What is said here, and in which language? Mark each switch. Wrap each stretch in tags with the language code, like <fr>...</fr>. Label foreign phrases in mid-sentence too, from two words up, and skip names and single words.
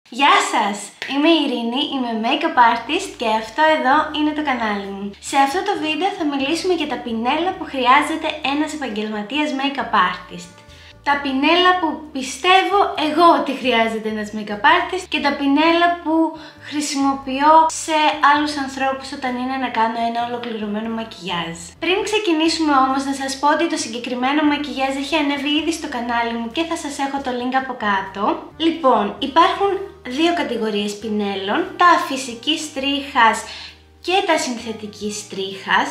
<el>Γεια σας! Είμαι η Ειρήνη, είμαι</el> <en>make-up artist</en> <el>και αυτό εδώ είναι το κανάλι μου. Σε αυτό το βίντεο θα μιλήσουμε για τα πινέλα που χρειάζεται ένας επαγγελματίας</el> <en>make-up artist.</en> <el>Τα πινέλα που πιστεύω εγώ ότι χρειάζεται ένας</el> <en>make-up artist</en> <el>και τα πινέλα που χρησιμοποιώ σε άλλους ανθρώπους όταν είναι να κάνω ένα ολοκληρωμένο μακιγιάζ. Πριν ξεκινήσουμε όμως να σας πω ότι το συγκεκριμένο μακιγιάζ έχει ανέβει ήδη στο κανάλι μου και θα σας έχω το link από κάτω. Λοιπόν, υπάρχουν δύο κατηγορίες πινέλων, τα φυσικής τρίχας και τα συνθετικής τρίχας.</el>